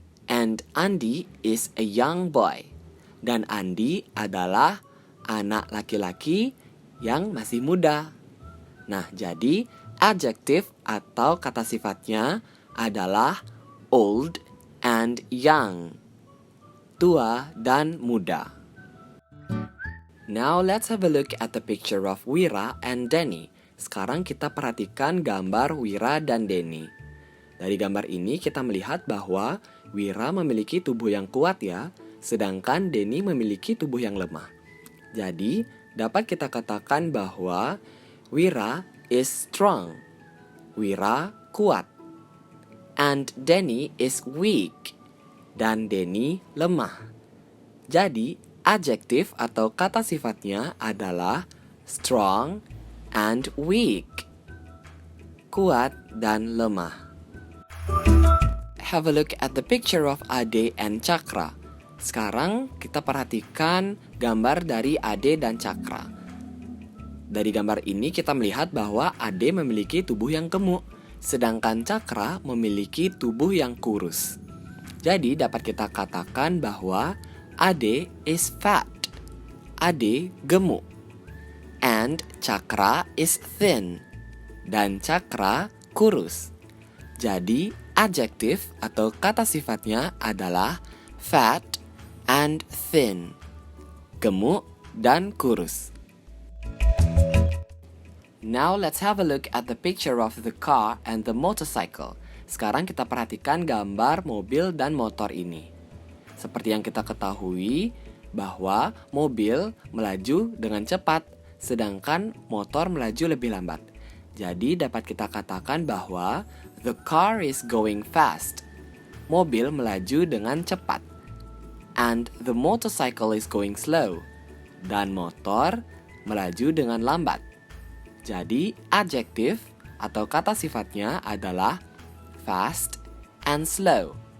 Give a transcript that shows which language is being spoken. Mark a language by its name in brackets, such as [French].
[English] And Andy is a young boy. [Indonesian] Dan Andy adalah anak laki-laki yang masih muda. Nah, jadi adjektif atau kata sifatnya adalah old and young. Tua dan muda. [English] Now let's have a look at the picture of Wira and Denny. [Indonesian] Sekarang kita perhatikan gambar Wira dan Denny. Dari gambar ini kita melihat bahwa Wira memiliki tubuh yang kuat ya, sedangkan Denny memiliki tubuh yang lemah. Jadi, dapat kita katakan bahwa [English] Wira is strong. [Indonesian] Wira kuat. [English] And Denny is weak. [Indonesian] Dan Denny lemah. Jadi, adjektif atau kata sifatnya adalah strong and weak. Kuat dan lemah. [English] Have a look at the picture of Ade and Cakra. [Indonesian] Sekarang kita perhatikan gambar dari Ade dan Cakra. Dari gambar ini kita melihat bahwa Ade memiliki tubuh yang gemuk, sedangkan Cakra memiliki tubuh yang kurus. Jadi dapat kita katakan bahwa [English] Ade is fat. [Indonesian] Ade gemuk. [English] And Cakra is thin. [Indonesian] Dan Cakra kurus. Jadi adjektif atau kata sifatnya adalah fat and thin. Gemuk dan kurus. [English] Now let's have a look at the picture of the car and the motorcycle. [Indonesian] Sekarang kita perhatikan gambar mobil dan motor ini. Seperti yang kita ketahui bahwa mobil melaju dengan cepat, sedangkan motor melaju lebih lambat. Jadi dapat kita katakan bahwa [English] the car is going fast. [Indonesian] Mobil melaju dengan cepat. [English] And the motorcycle is going slow. [Indonesian] Dan motor melaju dengan lambat. Jadi adjektif atau kata sifatnya adalah fast and slow.